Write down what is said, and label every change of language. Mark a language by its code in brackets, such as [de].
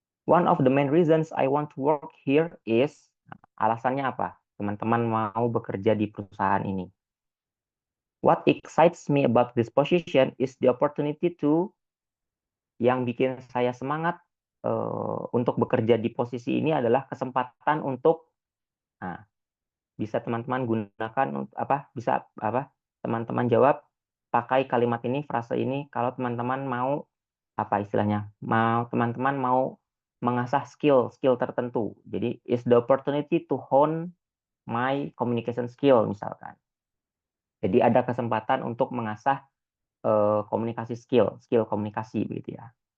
[en] One of the main reasons I want to work here is, [id] alasannya apa? Teman-teman mau bekerja di perusahaan ini. [en] What excites me about this position is the opportunity to, [id] yang bikin saya semangat untuk bekerja di posisi ini adalah kesempatan untuk, nah, bisa teman-teman gunakan apa? Bisa apa? Teman-teman jawab pakai kalimat ini, frase ini kalau teman-teman mau apa istilahnya? Teman-teman mau mengasah skill tertentu. Jadi [en] is the opportunity to hone my communication skill [id] misalkan. Jadi ada kesempatan untuk mengasah komunikasi skill komunikasi begitu ya.